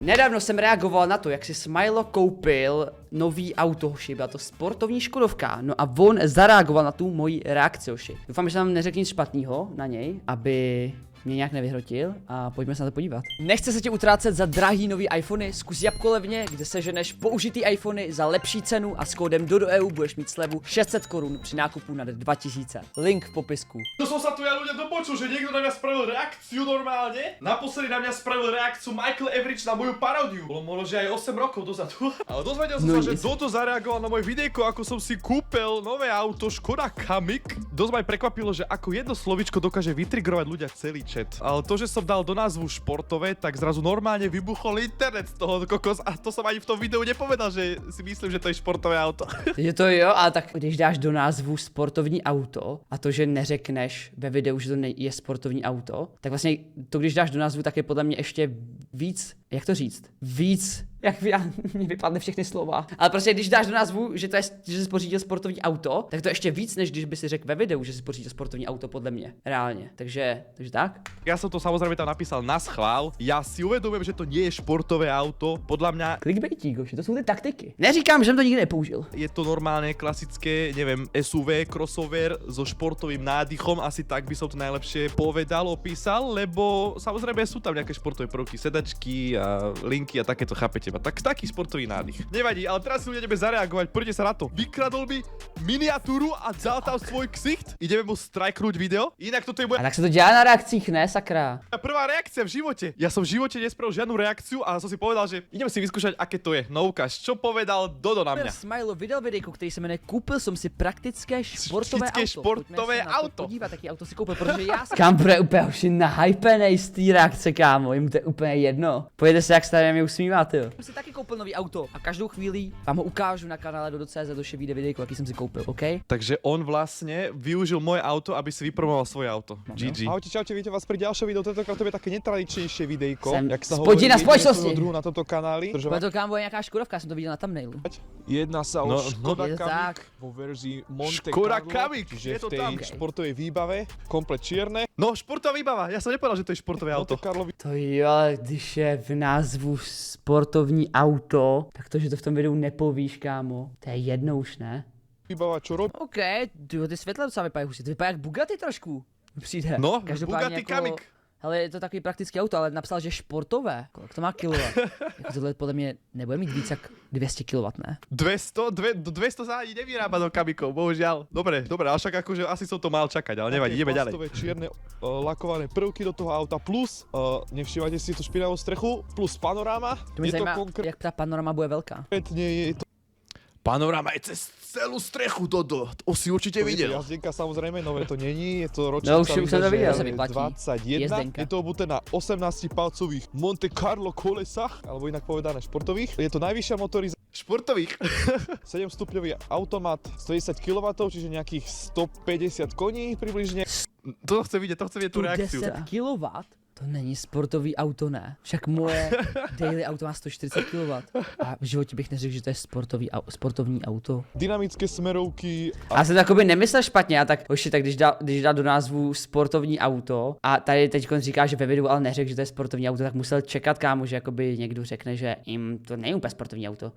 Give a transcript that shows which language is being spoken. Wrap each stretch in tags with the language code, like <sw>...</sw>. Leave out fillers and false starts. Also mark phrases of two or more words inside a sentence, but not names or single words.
<cs>Nedávno jsem reagoval na to, jak si Smilo koupil nový auto, hoši, byla to sportovní Škodovka, no a on zareagoval na tu moji reakci, hoši. Doufám, že tam neřekl nic špatného na něj, aby mě nějak nevyhrotil a pojďme se na to podívat. Nechce se tě utrácet za drahý nový iPhony, zkus Jabko levně, kde seženeš použitý iPhony za lepší cenu a s kódem DODOEU budeš mít slevu 600 korun při nákupu nad 2000. Link v popisku.</cs> <sk>To som sa tu ja ľudia dopočul, že niekto na mňa spravil reakciu normálne. Naposledy na mňa spravil reakciu Michael Average na moju paródiu. Bolo možno, že aj 8 rokov dozadu. Ale dozvedel som sa, že Dodo zareagoval na moje videjko, ako som si kúpil nové auto Škoda Kamiq. Dosť ma aj prekvapilo, že ako jedno slovíčko dokáže vytrigrovať ľudia celý chat. Ale to, že som dal do názvu športové, tak zrazu normálne vybuchol internet z toho kokos a to som ani v tom videu nepovedal, že si myslím, že to je športové auto.</sk> <cs>Je to jo, ale tak když dáš do názvu sportovní auto a to, že neřekneš ve videu, že to je sportovní auto, tak vlastně to, když dáš do názvu, tak je podle mě ještě víc, jak to říct, víc, jak mi vypadne všechny slova. Ale prostě když dáš do názvu, že to je, že jsi pořídil sportovní auto, tak to je ještě víc, než když by si řekl ve videu, že jsi pořídil sportovní auto, podle mě, reálně. Takže tak.</cs> <sk>Ja som to samozrejme tam napísal na schvál. Ja si uvedomujem, že to nie je športové auto. Podľa mňa Clickbaitík,</sk> <cs>to jsou ty taktiky. Neříkám, že jsem to nikdy nepoužil.</cs> <sk>je to normálne klasické, neviem, SUV, crossover so športovým nádychom. Asi tak by som to najlepšie povedal, opísal, lebo samozrejme sú tam nejaké športové prvky, sedačky a linky a takéto, chápete ma. Taký športový nádych. Nevadí, ale teraz si ľudia ideme zareagovať. Poďte sa na to. Vykradol mi miniatúru a dal tam svoj ksicht. Ideme mu strajknúť video. Inak toto je moja</sk> <cs>A tak se to dělá na reakcích, ne, sakra.</cs> <sk>prvá reakcia v živote. Ja som v živote nespravil žiadnu reakciu a som si povedal, že idem si vyskúšať, aké to je. No ukáž, čo povedal Dodo na mňa.</sk> <cs>Smilo vydal videjko, který se jmenuje Koupil jsem si praktické športové Praktické auto.</cs> <sk>športové</sk> <cs>Pojďme se na to</cs> <sk>auto.</sk> <cs>podívat, jaký auto si koupil, protože já jsem... Kam bude úplně už nahypenej z té reakce, kámo, jim to je úplně jedno. Pojďte se, jak se tady mě usmíváte, jo. Jsem si taky koupil nový auto a každou chvíli vám ho ukážu na kanále Dodo.cz, doše vyjde videjko, jaký jsem si koupil, OK?</cs> <sk>Takže on vlastne využil moje auto, aby si vypromoval svoje auto. GG. Ahojte, čaute, víte vás pri ďalšom videu, tentokrát to je také netradičnejšie videjko,</sk> <cs>Jsem</cs> <sk>jak sa</sk> <cs>spodina</cs> <sk>hovorí,</sk> <cs>spoločnosti.</cs> <sk>jedného druhu na tomto kanáli.</sk> <cs>Bude to, kámo, je nějaká Škodovka, jsem to viděl na thumbnailu.</cs> <sk>Jedná sa o</sk> <cs>No,</cs> <sk>Škoda</sk> <cs>je to</cs> <sk>Kamiq</sk> <cs>tak.</cs> <sk>vo verzii Monte</sk> <cs>Škoda</cs> <sk>Carlo,</sk> <cs>Kamiq,</cs> <sk>čiže</sk> <cs>je</cs> <sk>v</sk> <cs>to</cs> <sk>tej</sk> <cs>tam.</cs> <sk>športovej výbave, komplet čierne. No, športová výbava. Ja som nepovedal, že to je športové auto. Monte Carlo</sk> <cs>To jo, ale když je v názvu sportovní auto, tak to, že to v tom videu nepovíš, kámo, to je jedno už, ne?</cs> <sk>výbava, čo robí.</sk> <cs>OK, ty světla docela vypadají hustě, to vypadá jak Bugatti trošku. Přijde.</cs> <sk>No,</sk> <cs>Každopádně</cs> <sk>Bugatti</sk> <cs>jako,</cs> <sk>Kamiq.</sk> <cs>hele, je to takový praktický auto, ale napsal, že športové. Kolik to má kilowatt? Jako tohle podle mě nebude mít víc jak 200 kW, ne?</cs> <sk>200 sa ani nevyrába do Kamikov, bohužiaľ. Dobre, ale však akože asi som to mal čakať, ale nevadí, ideme ďalej. Plastové čierne lakované prvky do toho auta, plus, nevšívajte si tú špinavú strechu, plus panoráma.</sk> <cs>To mě</cs> <sk>Je to</sk> <cs>zajímá,</cs> <sk>konkrétne,</sk> <cs>jak ta panorama bude velká.</cs> <sk>je to Panoráma je cez celú strechu, Dodo. To si určite Je to videl. jazdenka, samozrejme, nové to není, je to</sk> <cs>No,</cs> <sk>ročnica, už som to videl.</sk> <cs>že</cs> <sk>Sa vyplatí. 21,</sk> <cs>Jezdenka.</cs> <sk>je to obuté na 18-palcových Monte Carlo kolesách, alebo inak povedané športových. Je to najvyššia motorizácia,</sk> <cs>Športových.</cs> <sk>7-stupňový automat, 110 kW, čiže nejakých 150 koní približne. To chce vidieť tú reakciu.</sk> <cs>10 kW? To není sportový auto, ne? Však moje daily auto má 140 kW. A v životě bych neřekl, že to je sportovní auto.</cs> <sk>Dynamické smerovky a</sk> <cs>Já jsem to jakoby nemyslel špatně, a tak hoši, tak když dá do názvu sportovní auto a tady teď říká, že ve videu ale neřekl, že to je sportovní auto, tak musel čekat, kámo, že jakoby někdo řekne, že jim to není úplně sportovní auto.</cs>